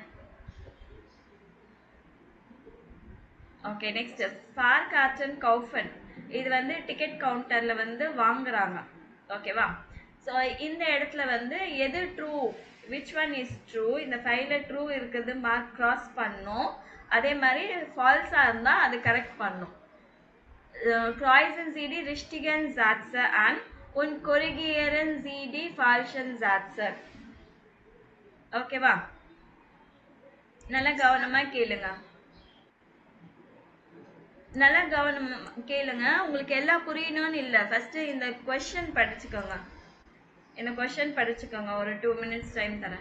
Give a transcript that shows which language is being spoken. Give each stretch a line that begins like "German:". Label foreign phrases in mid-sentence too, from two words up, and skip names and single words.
English: okay, next
German: Fahrkarten kaufen.
Tamil: இது வந்து டிக்கெட் கவுண்டர்ல வந்து வாங்குறாங்க, ஓகேவா? ஸோ இந்த இடத்துல வந்து எது ட்ரூ,
English: which one is true,
Tamil: இந்த ஃபைவ்ல ட்ரூ இருக்குது
English: mark cross
Tamil: பண்ணும். அதே மாதிரி ஃபால்ஸாக இருந்தால் அது கரெக்ட் பண்ணும்.
German: Kreuzen Sie die richtigen Sätze an und korrigieren Sie die falschen Sätze.
Tamil: ஓகேவா? நல்லா கவனமா கேளுங்க, நல்லா கவனமா கேளுங்க. உங்களுக்கு எல்லாம் புரியணும்னு இல்லை, ஃபர்ஸ்ட் இந்த கொஸ்டின் படிச்சுக்கோங்க. இந்த கொஸ்டின் படிச்சுக்கோங்க, ஒரு 2
English: minutes time
Tamil: தரேன்.